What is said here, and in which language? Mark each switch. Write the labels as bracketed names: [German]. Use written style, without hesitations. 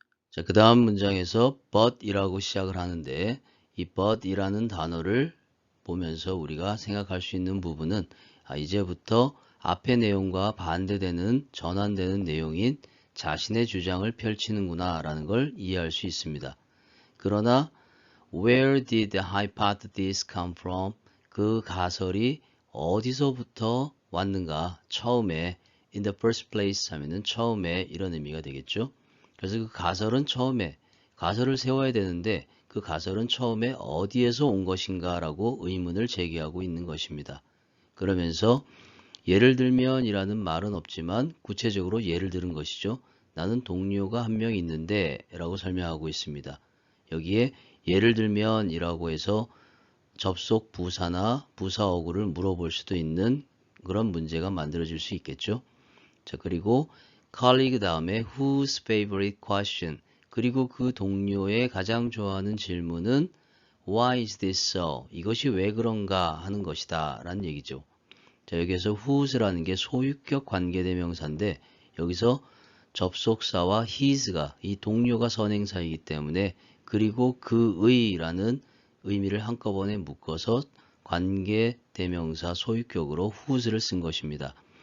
[Korean] 자, 그 다음 문장에서 but이라고 시작을 하는데 이 but이라는 단어를 보면서 우리가 생각할 수 있는 부분은 이제부터 앞의 내용과 반대되는 전환되는 내용인 자신의 주장을 펼치는구나 라는 걸 이해할 수 있습니다. 그러나 [English] Where did the hypothesis come from? [Korean] 그 가설이 어디서부터 왔는가? 처음에 [English] in the first place [Korean] 하면은 처음에 이런 의미가 되겠죠. 그래서 그 가설은 처음에 가설을 세워야 되는데 그 가설은 처음에 어디에서 온 것인가 라고 의문을 제기하고 있는 것입니다. 그러면서 예를 들면 이라는 말은 없지만 구체적으로 예를 들은 것이죠. 나는 동료가 한 명 있는데 라고 설명하고 있습니다. 여기에 예를 들면 이라고 해서 접속 부사나 부사 어구를 물어볼 수도 있는 그런 문제가 만들어질 수 있겠죠. 자, 그리고 [English] colleague [Korean] 다음에 [English] whose favorite question. [Korean] 그리고 그 동료의 가장 좋아하는 질문은 [English] Why is this so? [Korean] 이것이 왜 그런가 하는 것이다 라는 얘기죠. 자, 여기에서 whose라는 게 소유격 관계대명사인데 여기서 접속사와 his가 이 동료가 선행사이기 때문에 그리고 그의라는 의미를 한꺼번에 묶어서 관계대명사 소유격으로 whose를 쓴 것입니다.